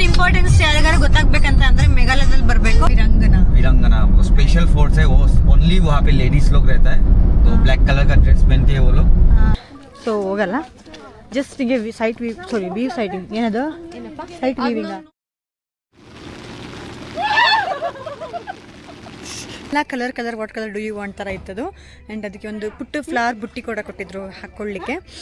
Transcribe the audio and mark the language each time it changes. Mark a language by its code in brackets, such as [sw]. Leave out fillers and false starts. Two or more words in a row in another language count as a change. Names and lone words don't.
[kn] ಇಂಪಾರ್ಟೆನ್ಸ್ ಯಾರಿಗಾರು ಗೊತ್ತಾಗ್ಬೇಕಂತ ಅಂದ್ರೆ ಮೇಘಾಲಯದಲ್ಲಿ ಬರಬೇಕು. [hi] वीरंगना वो [en] special force [hi] है, वो ओनली वहाँ पे लेडीज लोग रहता है, तो [en] black colour [hi] का ड्रेस पहनती है वो लोग. [en] so ಹೋಗಲ್ಲ, just ಹೀಗೆ site view, sorry view sighting, ಏನದು site viewing. ಎಲ್ಲ colour what colour do you want [kn] ಥರ ಇತ್ತದು. ಆ್ಯಂಡ್ ಅದಕ್ಕೆ ಒಂದು ಪುಟ್ಟು ಫ್ಲವರ್ ಬುಟ್ಟಿ ಕೂಡ ಕೊಟ್ಟಿದ್ರು ಹಾಕ್ಕೊಳ್ಳಿಕ್ಕೆ.